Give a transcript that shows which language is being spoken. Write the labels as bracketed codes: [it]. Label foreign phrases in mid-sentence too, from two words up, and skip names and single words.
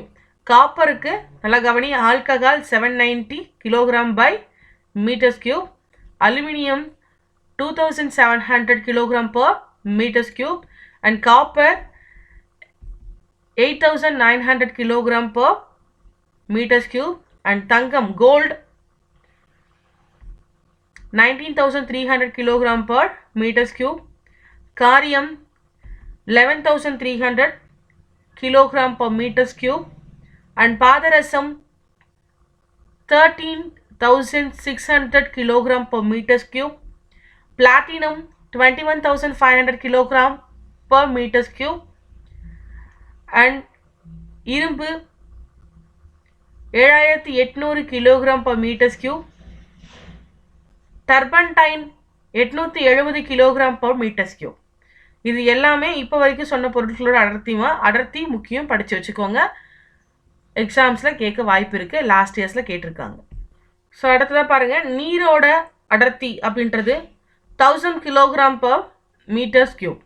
[ta] காப்பருக்கு நல்லா கவனி, [en] alcohol 790 kilogram per meters cube, aluminium 2700 kilogram per meters cube, and copper 8900 kilogram per meters cube, and தங்கம் gold 19,300 kilogram per meters cube. Carium 11,300 kilogram per meters cube. And Padarasam 13,600 kilogram per meters cube. Platinum 21,500 kilogram per meters cube. And Irumbu 7,800 kilogram per meters cube. turpentine 870 kilogram per meters cube. [ta] இது எல்லாமே இப்போ வரைக்கும் சொன்ன பொருட்களோட அடர்த்தி முக்கியம், படித்து வச்சுக்கோங்க. எக்ஸாம்ஸில் கேட்க வாய்ப்பு இருக்குது, [en] last years [ta] கேட்டிருக்காங்க. ஸோ அடுத்ததாக பாருங்கள், நீரோட அடர்த்தி அப்படின்றது [en] 1000 kilogram per meters cube.